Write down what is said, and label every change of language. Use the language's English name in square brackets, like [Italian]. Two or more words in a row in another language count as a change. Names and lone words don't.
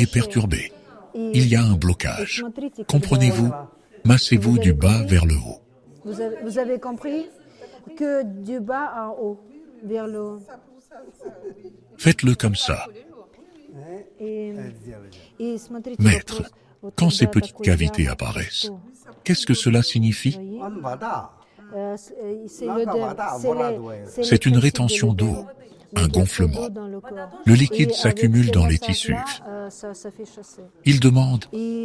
[French] est perturbée. Et- Il y a un et blocage. [Russian] смотрите, [French] Comprenez-vous? [Russian] когда- [French] Massez-vous du bas vers le haut. Vous avez compris que du bas en haut, vers le haut. Faites-le comme ça. [Russian] Et смотрите, [French] Maître, [Russian] вопрос, вот [French] quand [Russian] когда [French] ces petites [Russian] такой [French] cavités [Russian] яма, [French] apparaissent, [Russian] что, [French] qu'est-ce que cela signifie? voyez, c'est Là, l'œdème, voilà, c'est voilà, les- ouais. c'est C'est les une principes rétention de l'œdème. d'eau, Il y un a trop gonflement. d'eau dans le corps. Le Et liquide avec s'accumule ces dans les massages-là, tissus. ça fait chasser. Il demande Et